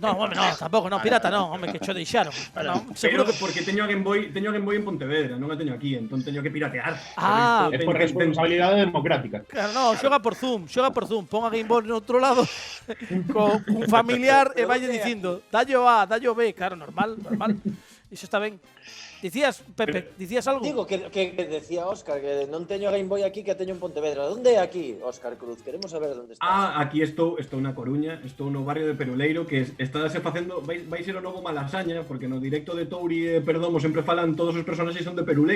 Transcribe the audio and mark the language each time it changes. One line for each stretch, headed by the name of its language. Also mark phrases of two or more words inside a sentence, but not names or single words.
Galician: No, home, no, tampouco, no, pirata non, home, que cho deixaron. No, seguro que porque teño a Game Boy en Pontevedra, non a teño aquí, entón teño que piratear. Ah, é por responsabilidade democrática. Claro, no, xoga por Zoom, pon a Game Boy no outro lado con un familiar e valle dicindo, dallo A, dallo B, claro, normal. Iso está ben. Dicías, Pepe, dicías algo? Digo que decía Óscar que non teño Game Boy aquí, que teño en Pontevedra. Onde é aquí, Óscar Cruz? Queremos saber onde estás. Aquí estou na Coruña, estou no barrio de Peruleiro, que estáse facendo, vai ser o novo Malasaña, porque no directo de Touri e Perdomo sempre falan todos os personaxes son de Peruleiro.